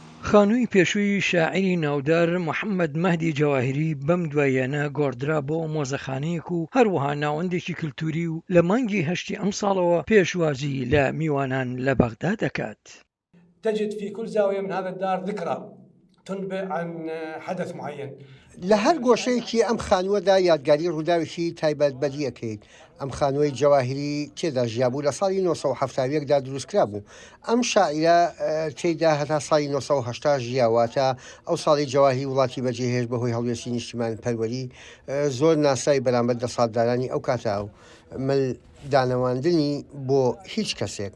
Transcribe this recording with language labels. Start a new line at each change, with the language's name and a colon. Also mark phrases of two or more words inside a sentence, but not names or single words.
Central Kurdish: خانووی پێشووی شاعری ناودار محەممەد مەهدی جەواهیری بەم دواییانە گۆڕدرا بۆ مۆزەخانەیەک و هەروەها ناوەندێکی کللتوری و لە مانگی هەشتی ئەم ساڵەوە پێشوازی لە میوانان لە بەغدا دەکات.
Arabic: تجد في كل زاوية من هذا الدار ذكرى تنبئ عن حدث معين.
Central Kurdish: لە هەر گۆشەیەکی ئەم خانووەدا یادگاری ڕووداوێکی تایبەت بەدیەکەیت. ئەم خانووی جەواهیری تێدا ژیابوو لە ساڵی 1970دا دروستکرا بوو. ئەم شاعرە تێیدا هەتا ساڵی 1970 ژیاواتە ئەو ساڵی جەواهیری وڵاتی بەجێهێش بەهۆی هەڵوێستی نیشتیمان پەروەری زۆر ناسای بەرامبەر دەسەڵاتدارانی ئەو کاتا و ملدانەواندنی بۆ هیچ کەسێک.